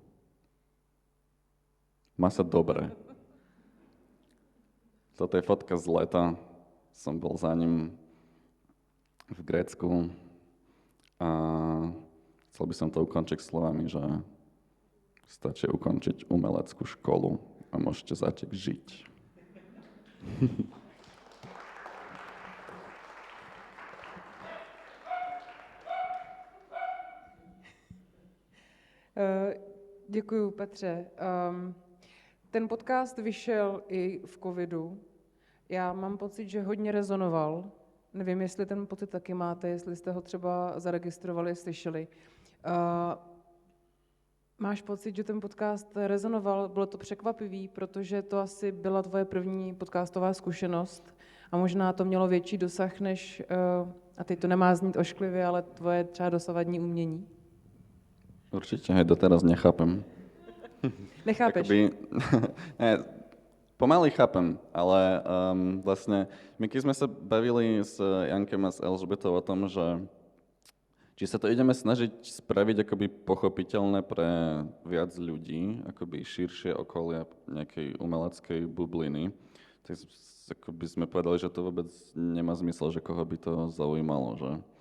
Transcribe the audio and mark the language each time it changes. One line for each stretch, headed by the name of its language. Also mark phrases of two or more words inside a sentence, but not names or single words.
Slovak: Má sa dobre. Toto je fotka z leta. Som bol za ním v Grécku. A chcel by som to ukončiť slovami, že stačí ukončiť umeleckú školu a môžete začať žiť.
Czech: Děkuju, Petře. Ten podcast vyšel i v covidu. Já mám pocit, že hodně rezonoval. Nevím, jestli ten pocit taky máte, jestli jste ho třeba zaregistrovali, slyšeli. Máš pocit, že ten podcast rezonoval? Bylo to překvapivý, protože to asi byla tvoje první podcastová zkušenost a možná to mělo větší dosah než, a teď to nemá znít ošklivě, ale tvoje třeba dosavadní umění?
Slovak: Určite aj doteraz nechápem. Nechápeš? Ne, pomaly chápem, ale vlastne my keď sme sa bavili s Jankem a s Elžbetou o tom, že či sa to ideme snažiť spraviť akoby pochopiteľné pre viac ľudí, akoby širšie okolia nejakej umeleckej bubliny, tak akoby sme povedali, že to vôbec nemá zmysel, že koho by to zaujímalo, že...